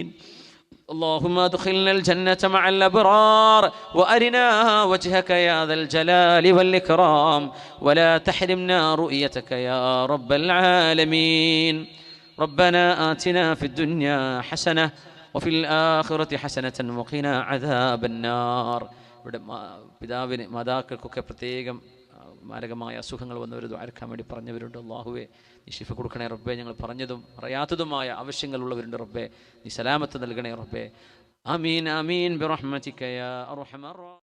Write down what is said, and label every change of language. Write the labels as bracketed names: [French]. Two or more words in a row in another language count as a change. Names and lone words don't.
[Arabic] اللهم ادخلنا الجنة مع الأبرار وأرنا وجهك يا ذا الجلال والإكرام ولا تحرمنا رؤيتك يا رب العالمين. ربنا آتنا في الدنيا حسنة وفي الآخرة حسنة وقنا عذاب النار. [Malayalam] ഇവിടെ പിതാവിന് മാതാക്കൾക്കൊക്കെ പ്രത്യേകം മാരകമായ അസുഖങ്ങൾ വന്നവർ ദുആർക്കാൻ വേണ്ടി പറഞ്ഞവരുണ്ട്. അല്ലാഹുവേ നീ ശിഫ കൊടുക്കണേ റബ്ബേ. ഞങ്ങൾ പറഞ്ഞതും പറയാത്തതുമായ ആവശ്യങ്ങളുള്ളവരുണ്ട് റബ്ബേ. നീ സലാമത്ത് നൽകണേ റബ്ബേ. [Arabic] آمين آمين برحمتك يا أرحم